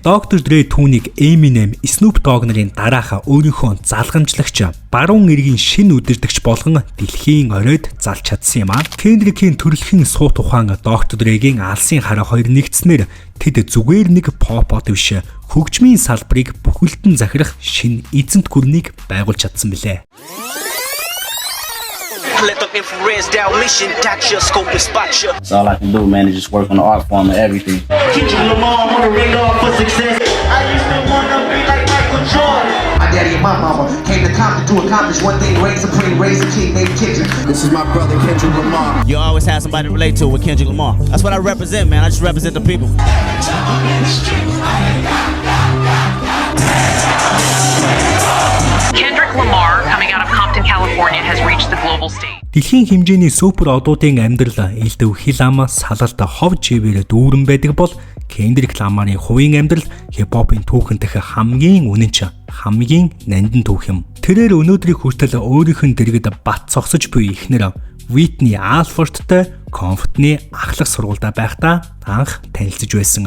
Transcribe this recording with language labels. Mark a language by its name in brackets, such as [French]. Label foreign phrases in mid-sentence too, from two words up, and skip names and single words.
[Mongolian] Dr. Dre түүнийг Eminem, Snoop Dogg нарын дараах өөрийнхөө залгамжлагч баруун эргийн шинэ үдирдэгч болгон дэлхийн оройд залж чадсан юм а. Kendrick-ийн төрөлхийн суу тухайн Dr. Dre-гийн алсын хараа хоёр нэгдснээр тэд зүгээр нэг pop-ot биш хөгжмийн салбарыг бүхэлдэн захирах шинэ эзэнт гүрнийг байгуулж чадсан билээ. [English] So all I can do, man, is just work on the art form and everything. Kendrick Lamar on the radar for success. I used to wanna be like Michael Jordan. My daddy and my mama came to Compton to accomplish one thing: raise a queen, raise a king named Kendrick. This is my brother Kendrick Lamar. You always have somebody to relate to with Kendrick Lamar. That's what I represent, man. I just represent the people. Kendrick Lamar, coming out of Compton, California, has reached the global stage. [Mongolian] Дэлхийн хэмжээний супер одуудын амьдрал элдв хил ам салалт хов живээр дүүрэн байдаг бол Kendrick Lamar-ийн хувийн амьдрал хип-хопын түүхэн дэх хамгийн үнэнч хамгийн нандин түүх юм. Тэрээр өнөөдрийг хүртэл өөрийнх нь дэргэд бат цогсож буй ихнэр Whitney Alfordтэй Compton-ы ахлах сургуультай байхдаа анх танилцж байсан.